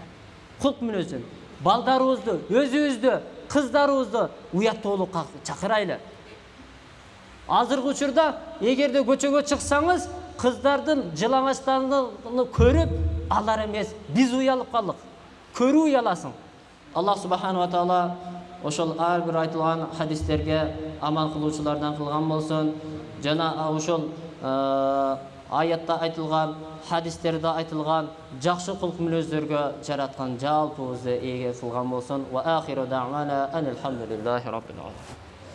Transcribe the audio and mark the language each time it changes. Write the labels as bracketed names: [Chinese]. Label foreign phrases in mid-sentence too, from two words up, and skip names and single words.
[Kyrgyz] Кулк мүнөзүн, балдарыбызды, өзүбүздү, кыздарыбызды уяттуулукка чакырайлы. Азыркы учурда эгерде көчөгө чыксаңыз, кыздардын жылаңачтарын көрүп, алар эмес, биз уялып калдык. Көрүү уяласың. [Arabic] الله سبحانه وتعالى [Kyrgyz] ошол ар бир айтылган хадистерге амал кылуучулардан кылган болсун. Жана ошол аятта айтылган, хадистерде айтылган жакшы кулк мүнөздөргө жараткан жалпыбызды ээ кылган болсун. [Arabic] وآخر دعوانا أن الحمد لله رب العالمين.